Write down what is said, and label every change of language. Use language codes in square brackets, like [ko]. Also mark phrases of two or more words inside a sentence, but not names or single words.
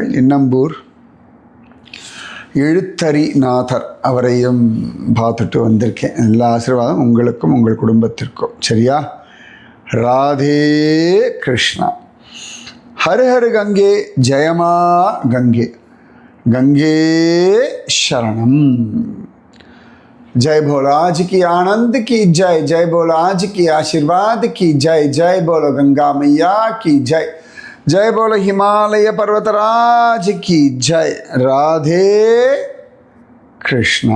[ta] இன்னம்பூர் எழுத்தரிநாதர், அவரையும் பார்த்துட்டு வந்திருக்கேன். எல்லா ஆசீர்வாதம் உங்களுக்கும் உங்கள் குடும்பத்திற்கும். சரியா? ராதே கிருஷ்ணா. [hi] हर हर गंगे, जय मा गंगे, गंगे शरणम्. जय बोलो आज की आनंद की जय, जय बोलो आज की आशीर्वाद की जय, जय बोलो गंगा मैया की जय, जय बोलो हिमालय पर्वतराज की जय. राधे कृष्णा.